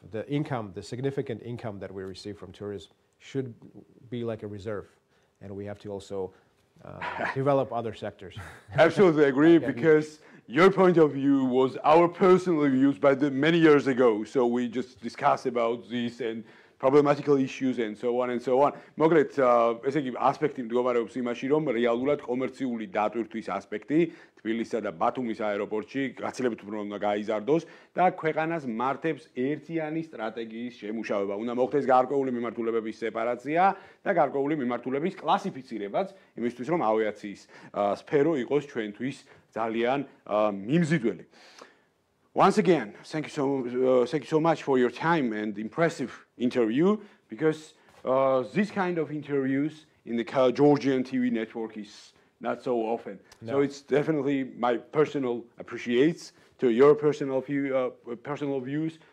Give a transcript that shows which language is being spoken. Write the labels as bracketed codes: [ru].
[en] The significant income that we receive from tourism should be like a reserve, and we have to also develop other sectors. Absolutely agree, because your point of view was our personal views but many years ago, so we just discussed about this and problematical issues and so on and so on. [ka] Მოგლეთ, ესე იგი ასპექტი მდგომარეობს იმაში, რომ რეალურად კომერციული დატვირთვის ასპექტი თბილისსა და ბათუმის აეროპორტში გაცილებით უფრო უნდა გაიზარდოს და ქვეყანას მართებს ერთიანი სტრატეგიის შემუშავება. უნდა მოხდეს გარკვეული მიმართულებების სეპარაცია და გარკვეული მიმართულების კლასიფიცირებაც, იმისთვის რომ ავიაციის სფერო იყოს ჩვენთვის ძალიან მიმზიდველი. [en] Once again, thank you so much for your time and impressive interview, because this kind of interviews in the Georgian TV network is not so often. No. So it's definitely my personal appreciates to your personal views.